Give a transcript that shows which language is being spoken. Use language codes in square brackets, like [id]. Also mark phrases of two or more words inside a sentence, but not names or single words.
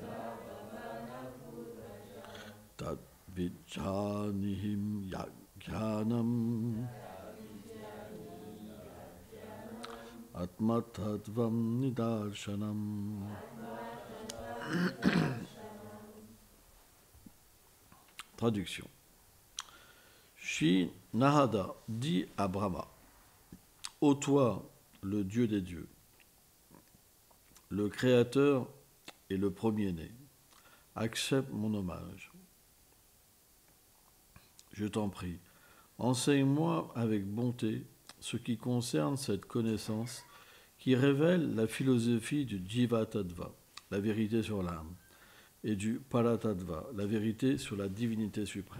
[sa] Tat Vijjanihim Yajnanam Atmatadvam Nidarshanam. [fr] Traduction. Shri Narada dit à Brahma: Ô toi, le Dieu des dieux, le Créateur et le premier-né, accepte mon hommage. Je t'en prie, enseigne-moi avec bonté ce qui concerne cette connaissance qui révèle la philosophie du Jiva-tattva, la vérité sur l'âme, et du Paratattva, la vérité sur la divinité suprême.